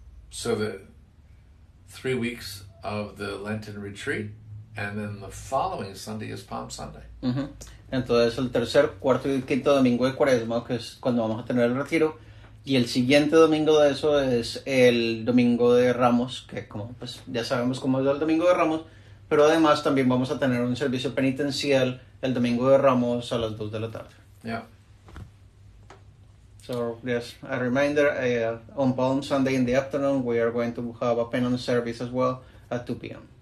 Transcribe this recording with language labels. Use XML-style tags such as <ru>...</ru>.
<en>So the 3 weeks of the Lenten retreat, and then the following Sunday is Palm Sunday.</en> <es>Entonces el tercer, cuarto y quinto domingo de Cuaresma, que es cuando vamos a tener el retiro, y el siguiente domingo de eso es el domingo de Ramos, que como pues ya sabemos cómo es el domingo de Ramos, pero además también vamos a tener un servicio penitencial el domingo de Ramos a las 2 de la tarde. Yeah.</es> <en>So yes, a reminder, on Palm Sunday in the afternoon we are going to have a penance service as well at 2 p.m.</en>